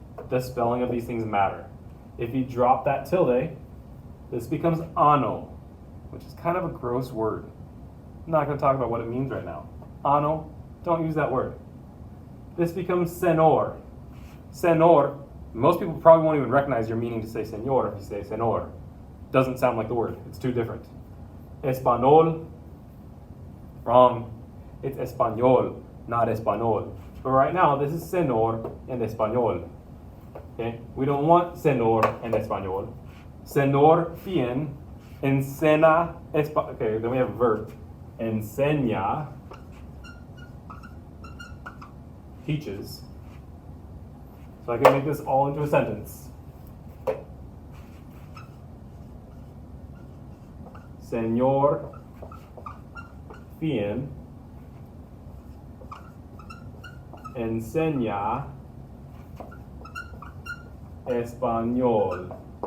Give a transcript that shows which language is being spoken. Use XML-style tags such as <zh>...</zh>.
<en>The spelling of these things matter. If you drop that tilde, this becomes ano, which is kind of a gross word. I'm not going to talk about what it means right now. Ano, don't use that word. This becomes senor. Senor, most people probably won't even recognize your meaning to say senor if you say senor. Doesn't sound like the word. It's too different. Español, wrong. It's español, not español. But right now, this is senor and español. Okay? We don't want senor and español.</en> <es>Senor bien enseña español.</es> <en>Okay, then we have a verb. Enseña, teaches. So I can make this all into a sentence.</en> <es>Señor bien enseña español.</es>